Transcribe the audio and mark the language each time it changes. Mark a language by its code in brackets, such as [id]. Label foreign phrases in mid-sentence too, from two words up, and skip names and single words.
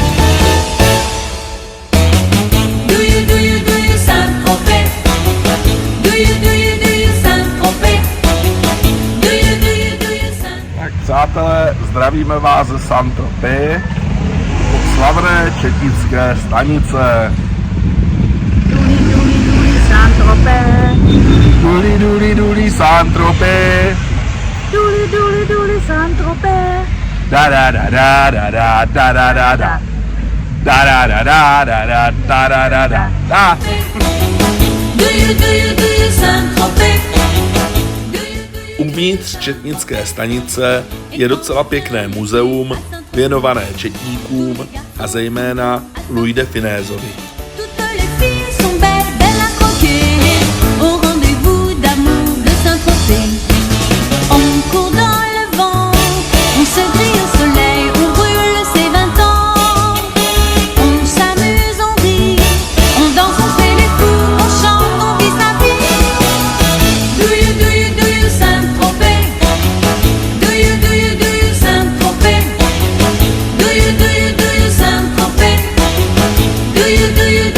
[cs] Tak přátelé, zdravíme vás ze Saint-Tropez od slavné četnické stanice. Saint-Tropez. Duli, duli, duli, Saint-Tropez. Duli, duli, duli, Saint-Tropez. Da da da da da da da da da da. Da da da da da da da da da da da. Uvnitř četnické stanice je docela pěkné muzeum věnované četníkům a zejména Louis de Finézovi. [fr] Au rendez-vous d'amour de Saint-Tropez. On court dans le vent, on se grille au soleil, on brûle ses 20 ans. On s'amuse, on rit, on danse, on fait les fous, on chante, on vit sa vie. [en] Do you Saint-Tropez? Do you Saint-Tropez? Do you Saint-Tropez? Do you